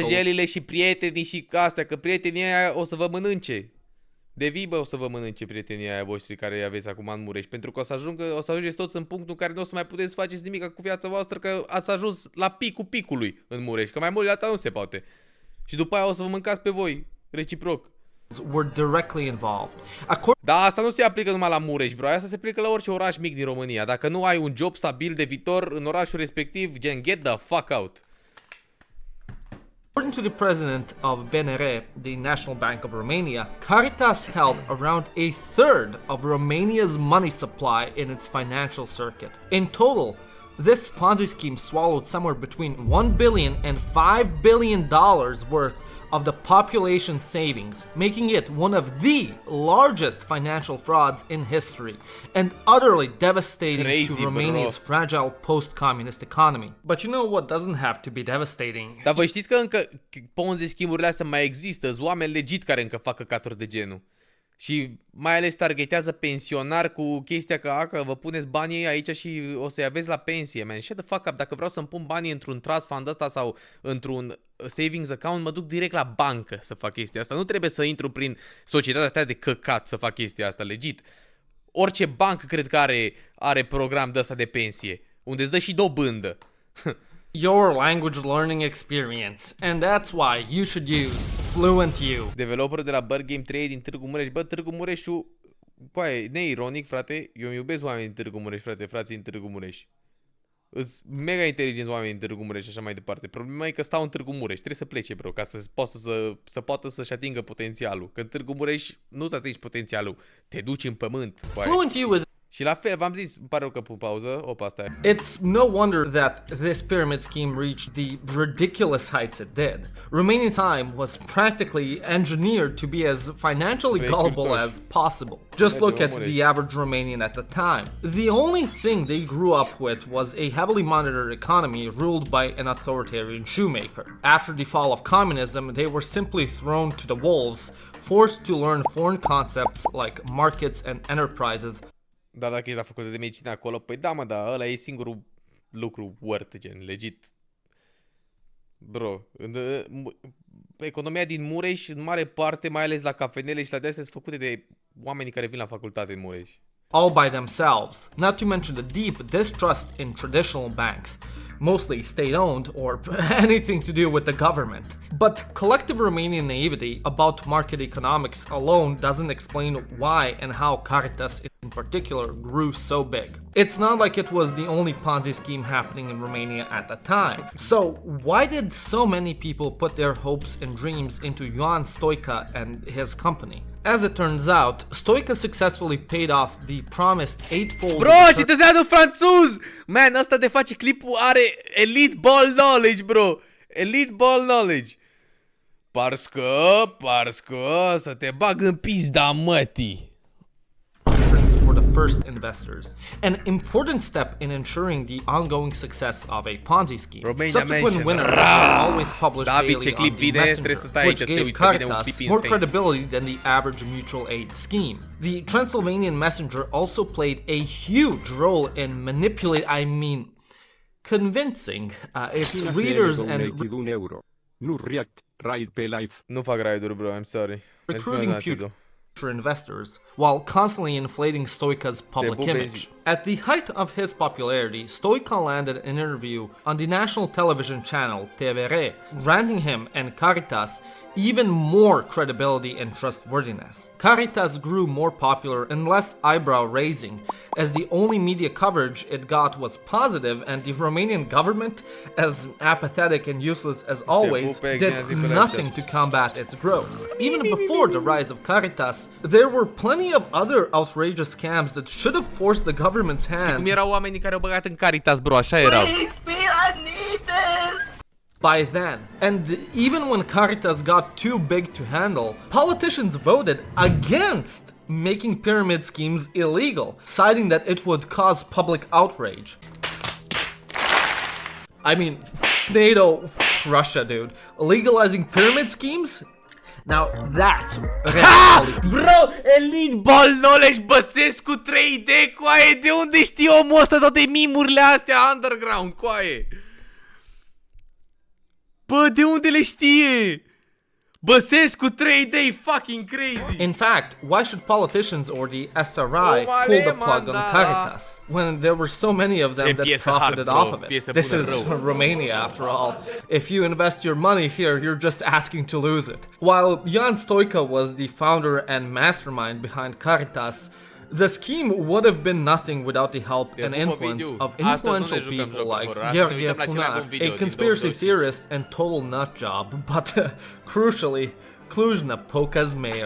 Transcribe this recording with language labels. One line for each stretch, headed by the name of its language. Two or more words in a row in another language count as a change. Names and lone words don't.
Romanian: vrăjelile și prietenii și astea, că prietenii aia o să vă mănânce. De vii, bă, o să vă mănânce prietenii aia voștri care îi aveți acum în Mureș. Pentru că o să ajungeți toți în punctul în care nu o să mai puteți să faceți nimic cu viața voastră, că ați ajuns la picul picului în Mureș. Că mai mult de atât nu se poate. Și după aia o să vă mâncați pe voi, reciproc.
English: ...were directly involved.
Romanian: Da, asta nu se aplică numai la Mureș, bro. Asta se aplică la orice oraș mic din România. Dacă nu ai un job stabil de viitor în orașul respectiv, gen,
English: get the fuck out. According to the president of BNR, the National Bank of Romania, Caritas held around a third of Romania's money supply in its financial circuit. In total, this Ponzi scheme swallowed somewhere between $1 billion and $5 billion worth of the population's savings, making it one of the largest financial frauds in history and utterly devastating to Romania's fragile post-communist economy. But you know what doesn't have to be devastating?
Romanian: Dar voi știți că încă Ponzi schimburile astea mai există, sunt oameni legit care încă fac căcaturi de genul. Și mai ales targetează pensionari cu chestia că vă puneți banii aici și o să-i aveți la pensie, man.
English: Shut the fuck up.
Romanian: Dacă vreau să-mi pun banii într-un
English: trust fund
Romanian: ăsta sau într-un
English: savings account,
Romanian: mă duc direct la bancă să fac chestia asta. Nu trebuie să intru prin societatea ta de căcat să fac chestia asta, legit. Orice bancă cred că are program de ăsta de pensie, unde îți dă și dobândă.
English: Your language learning experience, and that's why you should use Fluent U.
Romanian: Developerul de la Bird Game 3 din Târgu Mureș. Bă, Târgu Mureșul, coaie, neironic, frate, eu îmi iubesc oamenii din Târgu Mureș, frate, frații din Târgu Mureș. Îs mega inteligenți oamenii din Târgu Mureș și așa mai departe. Problema e că stau în Târgu Mureș, trebuie să plece, bro, ca să poată să-și atingă potențialul. Că în Târgu Mureș nu-ți atingi potențialul, te duci în pământ.
English: Fluent U is...
Romanian: Și la fel, v-am zis, îmi pare rău că pun pauză, opa, asta e.
English: It's no wonder that this pyramid scheme reached the ridiculous heights it did. Romanian time was practically engineered to be as financially gullible as possible. Just look at the average Romanian at the time. The only thing they grew up with was a heavily monitored economy ruled by an authoritarian shoemaker. After the fall of communism, they were simply thrown to the wolves, forced to learn foreign concepts like markets and enterprises.
Romanian: Dar dacă ești la facultate de medicină acolo, păi da, mă, da, ăla e singurul lucru worth, gen, legit. Bro, economia din Mureș, în mare parte, mai ales la cafenele și la de-astea, sunt făcute de oamenii care vin la facultate în Mureș.
English: All by themselves, not to mention the deep distrust in traditional banks, mostly state-owned or anything to do with the government. But collective Romanian naivety about market economics alone doesn't explain why and how Caritas in particular grew so big. It's not like it was the only Ponzi scheme happening in Romania at the time. So why did so many people put their hopes and dreams into Ioan Stoica and his company? As it turns out, Stoica successfully paid off the promised eightfold...
Romanian: Bro, citezează francuz! Man, ăsta de face clipul are
English: elite ball knowledge,
Romanian: bro!
English: Elite ball knowledge!
Romanian: Parce că să te bag în pizda mătii!
English: For the first investors, an important step in ensuring the ongoing success of a Ponzi scheme. Romania Subsequent mention. winners are always published David, daily
Romanian: ce clip
English: on the
Romanian: vine, trebuie să
English: Messenger,
Romanian: stai aici
English: which
Romanian: să te
English: gave
Romanian: uiți, că vine un Caritas clip
English: more insane. credibility than the average mutual aid scheme. The Transylvanian Messenger also played a huge role in convincing its readers and
Romanian: Donated €1. Nu react, ride pe life. Nu fac raiduri,
English: bro, I'm sorry. recruiting future investors while constantly inflating Stoica's public image. At the height of his popularity, Stoica landed an interview on the national television channel TVR, granting him and Caritas even more credibility and trustworthiness. Caritas grew more popular and less eyebrow-raising, as the only media coverage it got was positive, and the Romanian government, as apathetic and useless as always, did nothing to combat its growth. Even before the rise of Caritas, there were plenty of other outrageous scams that should have forced the government's hand.
Romanian: Cum erau oamenii care au băgat în Caritas, bro, așa erau.
English: By then. And even when Caritas got too big to handle, politicians voted against making pyramid schemes illegal, citing that it would cause public outrage. I mean, NATO, Russia, dude. Legalizing pyramid schemes? Now that's reality. Bro, elite ball knowledge,
Romanian: Băsescu 3D, coaie, de unde știe omul ăsta toate mimurile astea underground, coaie? Bă, de unde le știe?
English: Băsescu 3D, fucking crazy. In fact, why should politicians or the SRI pull the plug on Caritas when there were so many of them that profited off of it? This is Romania, after all. If you invest your money here, you're just asking to lose it. While Ioan Stoica was the founder and mastermind behind Caritas, the scheme would have been nothing without the help and influence of influential people like Gheorghe Funar, a conspiracy theorist and total nutjob, but crucially, Cluj-Napoca's mayor.